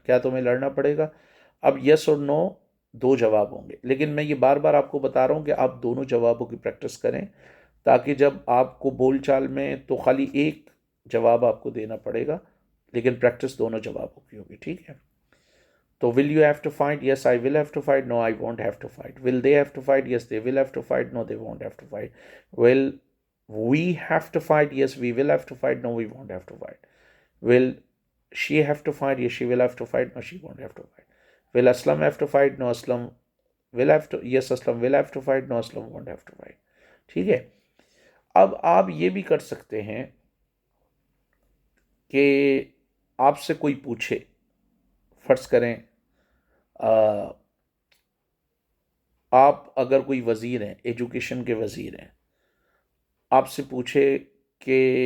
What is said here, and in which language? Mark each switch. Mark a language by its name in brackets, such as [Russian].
[Urdu] کیا تمہیں لڑنا پڑے گا؟ اب یس اور نو دو جواب ہوں گے، لیکن میں یہ بار بار آپ کو بتا رہا ہوں کہ آپ دونوں جوابوں کی پریکٹس کریں، تاکہ جب آپ کو بول چال میں تو خالی ایک جواب آپ کو دینا پڑے گا، لیکن پریکٹس دونوں جوابوں کی ہوگی. ٹھیک ہے؟ تو [English] Will you have to fight? Yes I will have to fight. No I won't have to fight. Will they have to fight? Yes they will have to fight. No they won't have to fight. Will we have to fight? Yes we will have to fight. No we won't have to fight. Will she have to fight? Yes she will have to fight. No she won't have to fight. Will Aslam have to fight? No Aslam will have to. Yes Aslam will have to fight. No Aslam won't have to fight. [Urdu] ٹھیک ہے؟ اب آپ یہ بھی کر سکتے ہیں کہ آپ سے کوئی پوچھے، فرض کریں آپ اگر کوئی وزیر ہیں، ایجوکیشن کے وزیر ہیں، آپ سے پوچھے کہ